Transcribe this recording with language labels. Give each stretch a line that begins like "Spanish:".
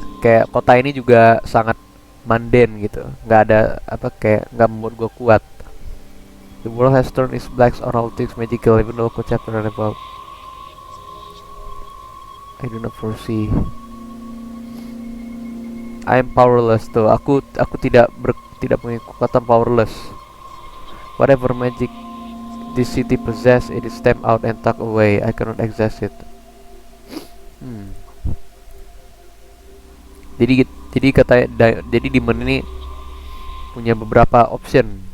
Indonesian: Kayak kota ini juga sangat mundane gitu. Nggak ada nggak membuat gue kuat.
English: The world has turned its backs on all things magical, even though chapter about I do not foresee. I am powerless tuh.
Indonesian: Aku tidak punya kekuatan, powerless.
English: Whatever magic this city possess, it is stamped out and tucked away. I cannot access it.
Indonesian: Jadi demon ini punya beberapa option.